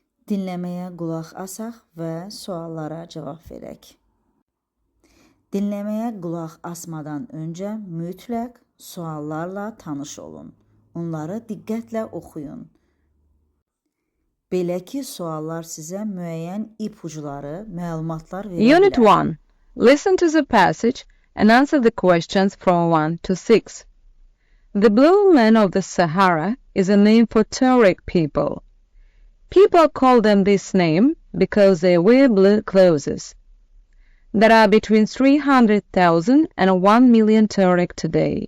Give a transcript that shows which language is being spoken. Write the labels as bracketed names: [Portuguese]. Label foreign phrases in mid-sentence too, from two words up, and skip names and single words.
[Azerbaijani] Dinləməyə qulaq asaq və suallara cavab verək. Dinləməyə qulaq asmadan öncə mütləq suallarla tanış olun. Onları diqqətlə oxuyun. Belə ki, suallar sizə müəyyən ipucuları, məlumatlar verə bilər. [English] Unit 1. Listen to the passage and answer the questions from 1 to 6. The blue man of the Sahara is a name for Tuareg people. People call them this name because they wear blue clothes. There are between 300,000 and 1 million Tuareg today.